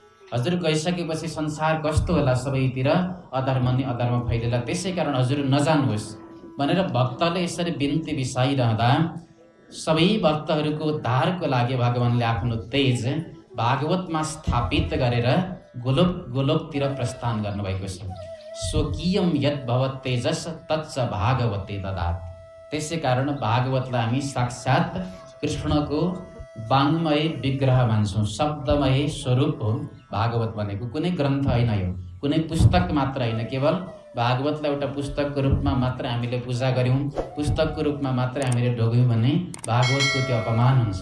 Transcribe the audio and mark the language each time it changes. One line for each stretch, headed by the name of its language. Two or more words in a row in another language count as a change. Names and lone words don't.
Nepali: हजुर गइसकेपछि संसार कस्तो होला, सबैतिर अधर्म नि अधर्म फैलिएला, त्यसै कारण हजुर नजानुहोस् भनेर भक्तले यसरी बिन्ती बिसाइरहँदा सबै भक्तहरूको उद्धारको लागि भगवानले आफ्नो तेज भागवतमा स्थापित गरेर गोलोकतिर प्रस्थान गर्नुभएको छ।
Sanskrit: स्वकीयम यद भवत् तेजस तच्च भागवते ददात्।
Nepali: त्यसै कारण भागवतलाई हामी साक्षात् कृष्णको वाङ्मय विग्रह मान्छौँ, शब्दमय स्वरूप हो भागवत भनेको। कुनै ग्रन्थ होइन, यो कुनै पुस्तक मात्र होइन। केवल भागवतलाई एउटा पुस्तकको रूपमा मात्र हामीले पूजा गऱ्यौँ, पुस्तकको रूपमा मात्र हामीले ढोग्यौँ भने भागवतको त्यो अपमान हुन्छ।